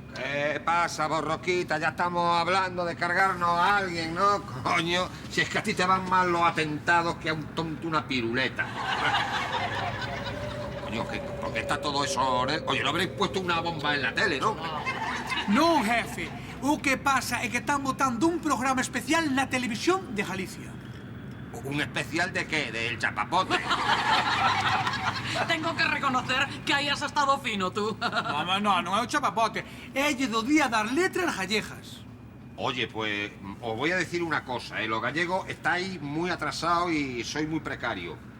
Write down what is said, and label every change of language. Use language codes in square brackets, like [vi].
[es] ¿Qué pasa, borroquita? Ya estamos hablando de cargarnos a alguien, ¿no? Coño, si es que a ti te van mal los atentados que a un tonto una piruleta. Coño, ¿por qué está todo eso? Oye, no habréis puesto una bomba en la tele, ¿no? [gl] Non, jefe. O que pasa é que están botando un programa especial na televisión de Galicia. [es] ¿Un especial de qué? ¿Del chapapote? Tengo que reconocer que ahí has estado fino, tú. [gl] Non é o chapapote. É do Día das Letras Gallegas. [es] Oye, pues os voy a decir una cosa, Los gallegos estáis muy atrasados y sois muy precarios.